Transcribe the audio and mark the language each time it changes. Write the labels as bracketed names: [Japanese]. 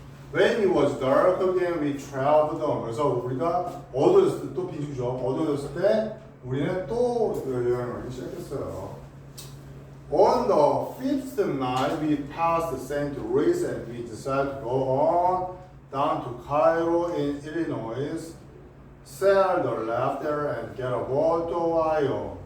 [English] When it was dark again, we traveled on. [Korean] 그래서 우리가 어두워졌을 때 또 빈중죠. 어두워졌을 때 우리는 또 여행을 하기 시작했어요. [English] On the fifth night, we passed St. Louis and we decided to go on down to Cairo in Illinois, sail the left there and get a boat to Ohio.